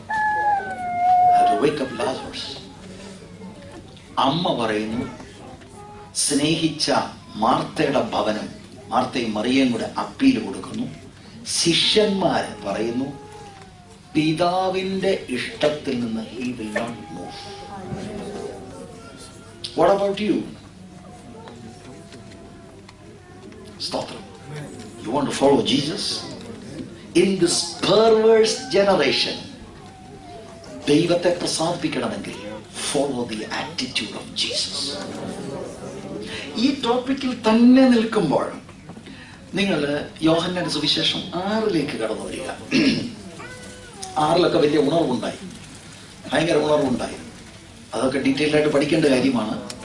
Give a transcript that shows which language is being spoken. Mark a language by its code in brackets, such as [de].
[en] I have to wake up Lazarus. [ml] അമ്മ പറയുന്നു, സ്നേഹിച്ച മാർത്തയുടെ ഭവനം, മാർത്തയും മറിയയും കൂടെ അപ്പീൽ കൊടുക്കുന്നു. ശിഷ്യന്മാർ പറയുന്നു, പിതാവിന്റെ ഇഷ്ടത്തിൽ നിന്ന് [en] he will not move. What about you? [ml] സ്തോത്രം. [en] You want to follow Jesus? In this perverse generation, [ml] ദൈവത്തെ പ്രസാദിപ്പിക്കണമെങ്കിൽ [en] follow the attitude of Jesus. [ml] ഈ ടോപ്പിക്കിൽ തന്നെ നിൽക്കുമ്പോൾ നിങ്ങൾ യോഹന്നാന്റെ സുവിശേഷം 6-ലേക്ക് കടന്നു വരിക. 6-ലൊക്കെ വലിയ ഉണർവുണ്ടായി, ഭയങ്കര ഉണർവുണ്ടായി. അതൊക്കെ ഡീറ്റെയിൽ ആയിട്ട് പഠിക്കേണ്ട കാര്യമാണ്.